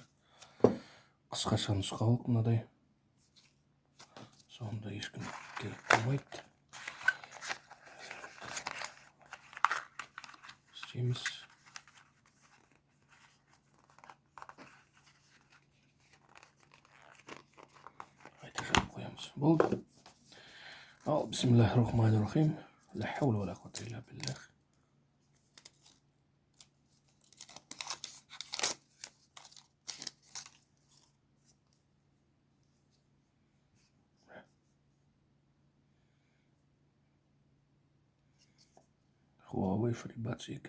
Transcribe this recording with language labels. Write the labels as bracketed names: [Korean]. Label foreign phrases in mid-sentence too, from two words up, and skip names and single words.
[Kazakh] Қысқаша нұсқаулық мынадай. Сонда ешкім керек қылмайды. Істейміз. Айта жауып қоямыз. Болды. Ал, [Arabic] بسم الله الرحمن الرحيم. لا حول ولا قوة إلا بالله. Huawei FreeBuds 2.